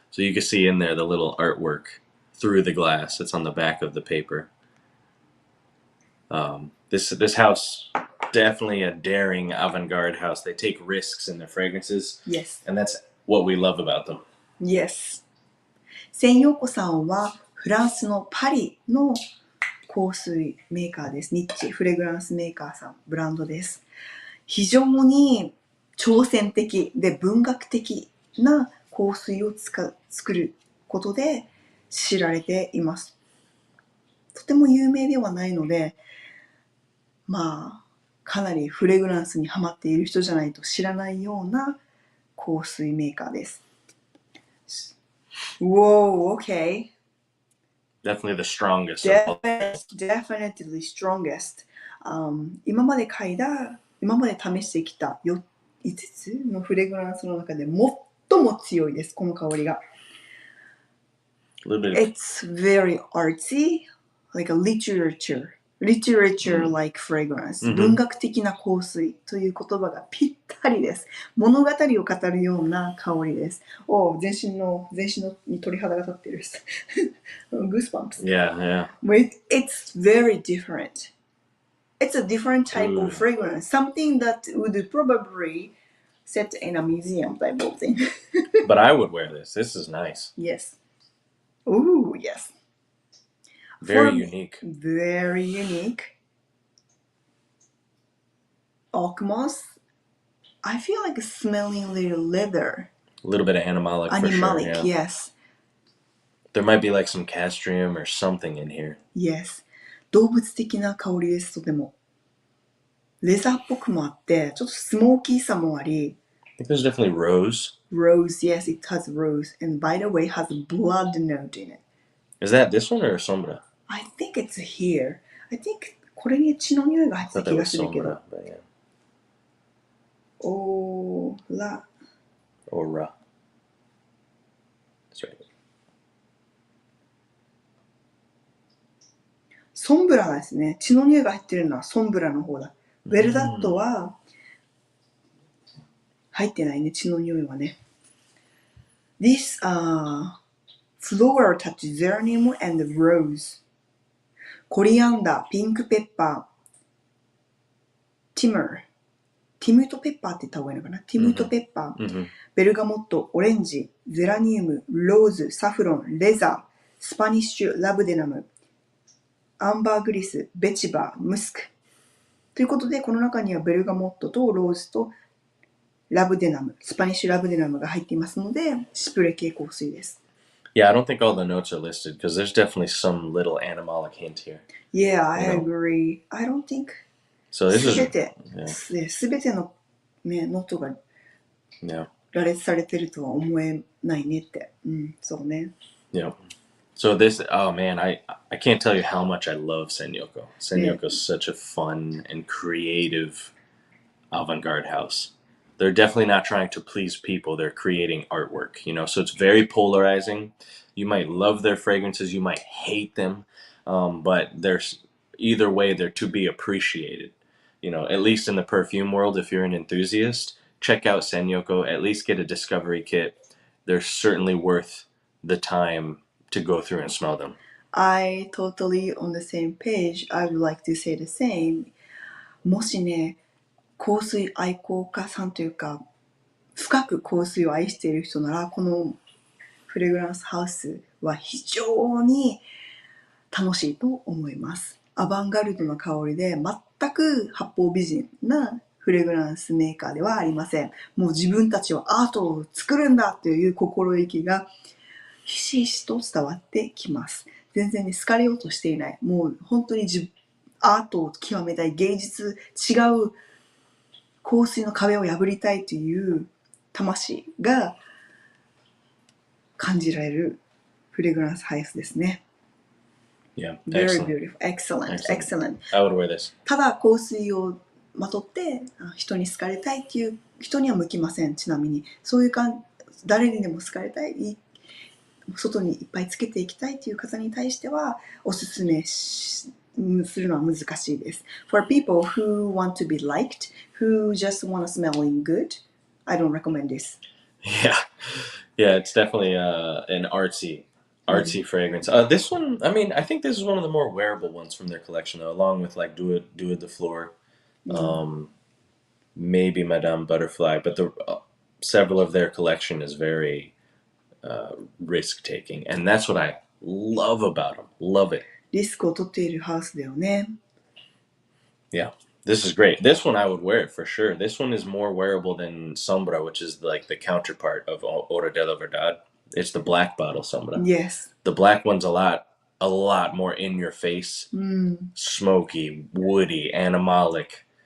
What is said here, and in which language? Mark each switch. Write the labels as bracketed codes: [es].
[en] So you can see in there the little artwork through the glass. It's on the back of the paper. This house, definitely a daring avant-garde house. They take risks in their fragrances. Yes. And that's what we love about them. Yes. [ja] センヨコさんはフランスのパリの香水メーカーです。ニッチフレグランスメーカーさん、ブランドです。非常に挑戦的で文学的な香水を作ることで知られています。とても有名ではないので、まあ、かなりフレグランスにハマっている人じゃないと知らないような香水メーカーです。 [en] Whoa, okay. Definitely the strongest. Definitely strongest. [ja] 今まで試してきた5つのフレグランスの中で最も強いです、この香りが。 [en] It's very artsy, like a literature-like fragrance. [ja] 文学的な香水という言葉がぴったりです。物語を語るような香りです。全身に鳥肌が立ってる。 [en] Goosebumps. Yeah. It's very different. It's a different type of fragrance. Something that would probably set in a museum type of thing. But I would wear this. This is nice. Yes. Ooh, yes. Very unique. Very unique. Alchemist. I feel like smelling a little leather. A little bit of animalic for sure. Yes. There might be like some castrium or something in here. Yes. [ja] 動物的な香りです、とても。レザーっぽくもあって、ちょっとスモーキーさもあり。 [en] I think there's definitely rose. Rose, yes, it has rose. And by the way, it has a blood note in it. Is that this one or Sombra? I think it's here. I think [ja] これに血の匂いが入ってた気がするけど。 [en] Hora. Hora. That's right. [ja] ソンブラですね。血の匂いが入ってるのはソンブラの方だ。ベルダットは入ってないね、血の匂いはね。 [en] This flower touch geranium and rose. [ja] コリアンダー、ピンクペッパー、ティムトペッパーって言った方がいいのかな。ティムトペッパー、ベルガモット、オレンジ、ゼラニウム、ローズ、サフロン、レザー、スパニッシュ、ラブデナム、アンバーグリス、ベチバー、ムスク。ということで、この中にはベルガモットとローズとラブデナム、スパニッシュラブデナムが入っていますので、シプレ系香水です。 [en] Yeah, I don't think all the notes are listed because there's definitely some little animalic hint here. Yeah, I agree. I don't think [ja] すべての、ね、ノートが羅列されてるとは思えないねって。そうね。 [en] Yeah. So this, oh man, I can't tell you how much I love Senyoko. Senyoko is such a fun and creative avant-garde house. They're definitely not trying to please people. They're creating artwork, so it's very polarizing. You might love their fragrances. You might hate them. But there's either way, they're to be appreciated. At least in the perfume world, if you're an enthusiast, check out Senyoko. At least get a discovery kit. They're certainly worth the time to go through and smell them. I totally on the same page. I would like to say the same. [ja] もしね、香水愛好家さんというか、深く香水を愛している人なら、このフレグランスハウスは非常に楽しいと思います。アバンガルドな香りで全く八方美人なフレグランスメーカーではありません。もう自分たちはアートを作るんだという心意気がひしひしと伝わってきます。全然ね、好かれようとしていない。もう本当にアートを極めたい、芸術、違う香水の壁を破りたいという魂が感じられるフレグランスハウスですね。 [en] Yeah, very beautiful. Excellent. I would wear this. [ja] ただ香水をまとって人に好かれたいっていう人には向きません。ちなみにそういう誰にでも好かれたい、外にいっぱいつけていきたいという方に対してはおすすめするのは難しいです。 [en] For people who want to be liked, who just want to smelling good, I don't recommend this. Yeah, it's definitely an artsy fragrance. This one, I mean, I think this is one of the more wearable ones from their collection, though, along with like Do It de Fleur, maybe Madame Butterfly, but several of their collection is very risk taking, and that's what I love about them. Love it. [ja] リスクを取っているハウスだよね。 [en] Yeah, this is great. This one I would wear it for sure. This one is more wearable than Sombra, which is like the counterpart of Hora de la Verdad. It's the black bottle Sombra. Yes. The black one's a lot a lot more in your face, smoky, woody, animalic.